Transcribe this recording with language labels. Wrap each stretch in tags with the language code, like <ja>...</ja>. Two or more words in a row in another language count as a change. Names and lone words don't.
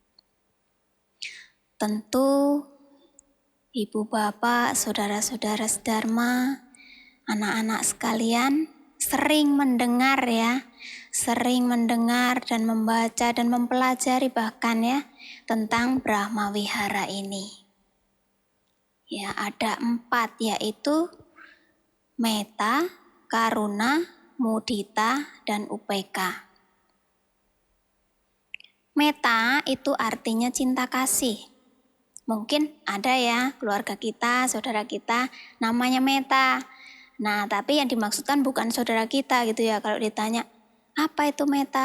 <id>Tentu Ibu bapak, saudara-saudara sedharma, anak-anak sekalian sering mendengar ya, sering mendengar dan membaca dan mempelajari bahkan ya tentang Brahmawihara ini. Ya, ada 4 yaitu</id> <pi>metta, karuna, mudita,</pi> <id>dan upeka. Metta itu artinya cinta kasih. Mungkin ada ya keluarga kita, saudara kita namanya metta. Nah, tapi yang dimaksudkan bukan saudara kita gitu ya. Kalau ditanya, apa itu metta?</id>